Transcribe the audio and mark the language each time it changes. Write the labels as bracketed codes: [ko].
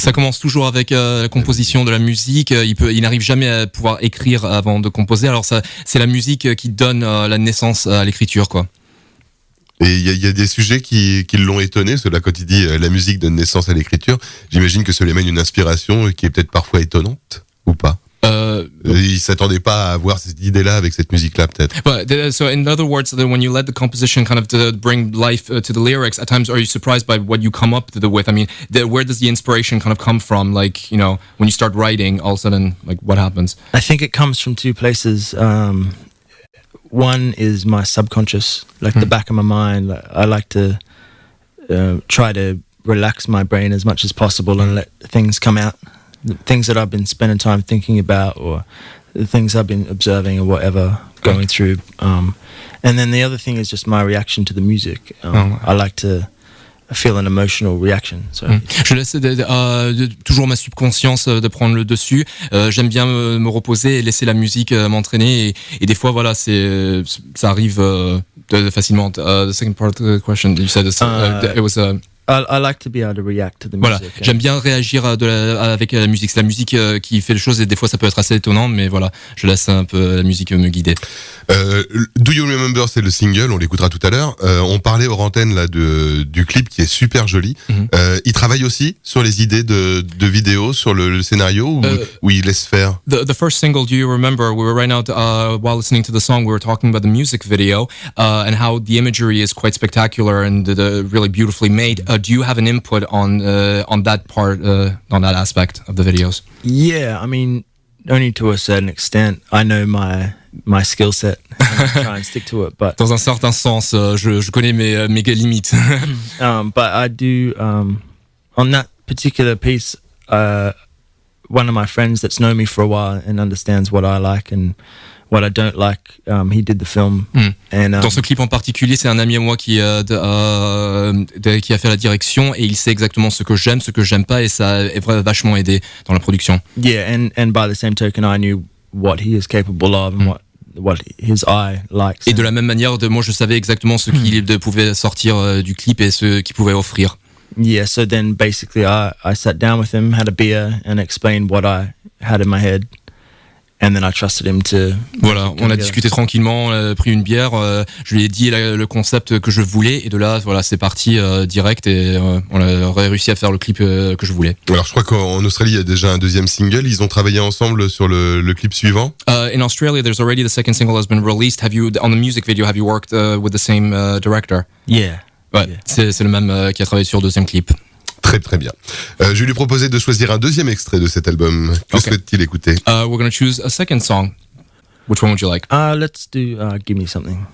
[fr] Ça commence toujours avec la composition de la musique. Il n'arrive jamais à pouvoir écrire avant de composer. Alors c'est la musique qui donne la naissance à l'écriture, quoi. Et il y a des sujets qui l'ont étonné, cela quand il dit la musique donne naissance à l'écriture. J'imagine que ça lui amène une inspiration qui est peut-être parfois étonnante, ou pas? Il s'attendait pas à avoir cette idée-là avec cette musique-là, peut-être. [en] But so, in other words, when you let the composition kind of to bring life to the lyrics, at times are you surprised by what you come up with? I mean, where does the inspiration kind of come from? Like, you know, when you start writing, all of a sudden, like, what happens? I think it comes from two places. One is my subconscious, like the back of my mind. I like to try to relax my brain as much as possible and let things come out. The things that I've been spending time thinking about, or the things I've been observing, or whatever, going through. And then the other thing is just my reaction to the music. I like to feel an emotional reaction. So. [fr] Je laisse toujours ma subconscience de prendre le dessus. J'aime bien me reposer et laisser la musique m'entraîner. Et des fois, voilà, ça arrive facilement. [en] The second part of the question, you said it was. I like to be able to react to the music. [fr] Voilà, j'aime bien réagir avec la musique. C'est la musique qui fait les choses et des fois ça peut être assez étonnant, mais voilà, je laisse un peu la musique me guider. Do You Remember, c'est le single, on l'écoutera tout à l'heure. On parlait hors antenne là du clip qui est super joli. Il travaille aussi sur les idées de vidéos, sur le scénario, ou il laisse faire? [en] The first single, Do You Remember, we were right now while listening to the song, we were talking about the music video and how the imagery is quite spectacular and really beautifully made. Do you have an input on that part, on that aspect of the videos? Yeah, I mean, only to a certain extent. I know my skill set and I try and stick to it, but [fr] dans un certain sens, je connais mes limites. [en] But I do on that particular piece. One of my friends that's known me for a while and understands what I like and what I don't like, he did the film. And, [fr] dans ce clip en particulier, c'est un ami à moi qui a fait la direction et il sait exactement ce que j'aime, ce que j'aime pas, et ça a vachement aidé dans la production. [en] Yeah, and by the same token, I knew what he is capable of and what his eye likes. [fr] Et de la même manière, moi je savais exactement ce qu'il pouvait sortir du clip et ce qu'il pouvait offrir. [en] Yeah, so then basically I sat down with him, had a beer and explained what I had in my head. And then I trusted him to. [fr] Voilà, on a discuté tranquillement, on a pris une bière, je lui ai dit le concept que je voulais, et de là, voilà, c'est parti direct, et on a réussi à faire le clip que je voulais. Alors je crois qu'en Australie, il y a déjà un deuxième single, ils ont travaillé ensemble sur le clip suivant. [en] In Australia, there's already the second single has been released. On the music video, have you worked with the same director? Yeah. [fr] Ouais, yeah. C'est le même qui a travaillé sur le deuxième clip. Très Très très bien. Je vais lui proposer de choisir un deuxième extrait de cet album. Que souhaite-t-il écouter? [en] We're going to choose a second song. Which one would you like? Let's do Give Me Something.